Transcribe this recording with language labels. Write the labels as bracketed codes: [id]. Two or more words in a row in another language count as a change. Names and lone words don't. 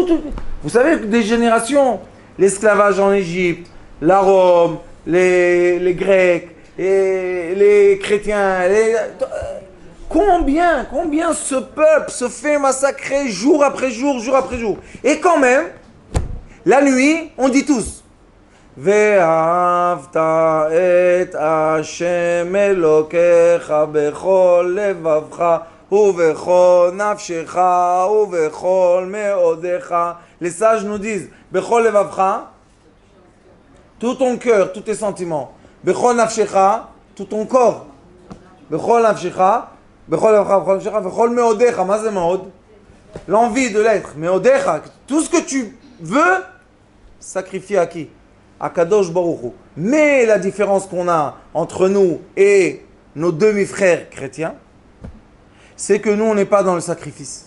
[fr] Vous savez que des générations, l'esclavage en Égypte, la Rome, les Grecs, et les chrétiens, combien ce peuple se fait massacrer jour après jour, jour après jour. Et quand même, la nuit, on dit tous, [he] ואהבת את השם אלהיך בכל לבבך ובכל נפשך ובכל מאדך. [fr] Les sages nous disent, [he] בכל לבבך, [fr] tout ton cœur, tous tes sentiments. [he] בכל נפשך, [fr] tout ton corps. [he] בכל נפשך, בכל לבבך, בכל נפשך, בכל מאדך. [fr] Ma c'est meod? L'envie de l'être. Meodecha, tout ce que tu veux, sacrifier à qui? À Kadosh Baruch Hu. Mais la différence qu'on a entre nous et nos demi-frères chrétiens, c'est que nous, on n'est pas dans le sacrifice.